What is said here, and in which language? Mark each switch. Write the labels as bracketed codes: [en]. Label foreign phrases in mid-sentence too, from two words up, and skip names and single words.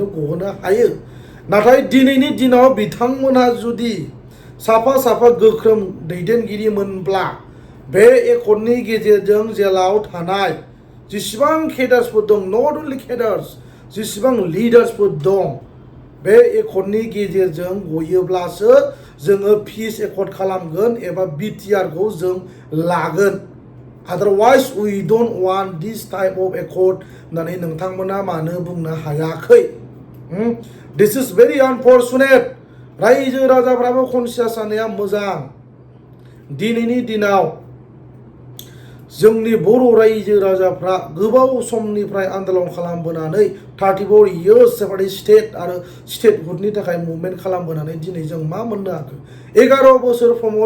[brx] गहोनो हायो नाथाय दिनैनि दिनाव बिथांमोना जुदि साफा साफा गोख्रों दैदेनगिरिमोनब्ला बे एकर्डनि गेजेरजों जेलाव थानाय जेसेबां केडार्सफोर दं [en] not only cadres [brx] जेसेबां लिडार्सफोर दं बे एकर्डनि गेजेरजों गयोब्लासो जोङो पिस एकर्ड खालामगोन एबा बिटिआरखौ जों लागोन [en] otherwise we don't want this type of accord [brx] होननानै नोंथांमोना मानो बुंनो हायाखै [en] this is very unfortunate [brx] रायजो राजाफ्राबो कनसियास जानाया मोजां दिनैनि दिनाव जोंनि बर' रायजो राजाफ्रा गोबाव समनिफ्राय आन्दोलन खालामबोनानै 34 [en] years separate state [brx] आरो स्टेटहुडनि थाखाय मुभमेन्ट खालामबोनानै दिनै जों मा मोननो हाखो 11 बोसोर प्रमद